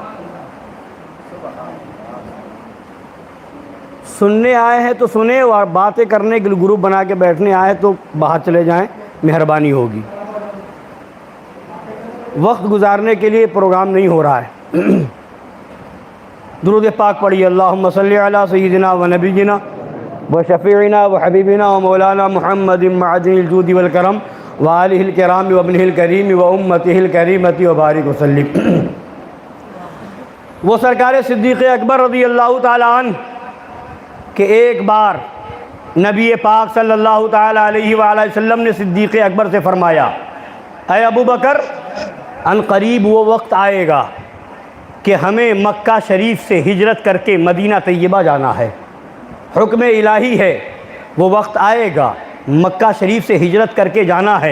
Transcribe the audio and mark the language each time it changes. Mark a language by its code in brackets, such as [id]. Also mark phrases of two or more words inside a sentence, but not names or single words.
[ur] سننے آئے ہیں تو سنیں، اور باتیں کرنے کے لیے گروپ بنا کے بیٹھنے آئے تو باہر چلے جائیں، مہربانی ہوگی۔ وقت گزارنے کے لیے پروگرام نہیں ہو رہا ہے۔ درود پاک پڑھیے، [ar] اللہم صلی علی سیدنا و نبینا و شفیعنا و حبیبنا و مولانا محمد معدن الجود والکرم و آلہ الکرام و ابنہ الکریم و امتہ الکریمۃ و بارک وسلم۔ [ur] وہ سرکار صدیق اکبر [ar] رضی اللہ تعالیٰ عنہ [ur] کہ ایک بار نبی پاک [ar] صلی اللہ تعالیٰ علیہ وآلہ وسلم [ur] نے صدیق اکبر سے فرمایا، اے ابو بکر، ان قریب وہ وقت آئے گا کہ ہمیں مکہ شریف سے ہجرت کر کے مدینہ طیبہ جانا ہے، حکم الہی ہے، وہ وقت آئے گا، مکہ شریف سے ہجرت کر کے جانا ہے۔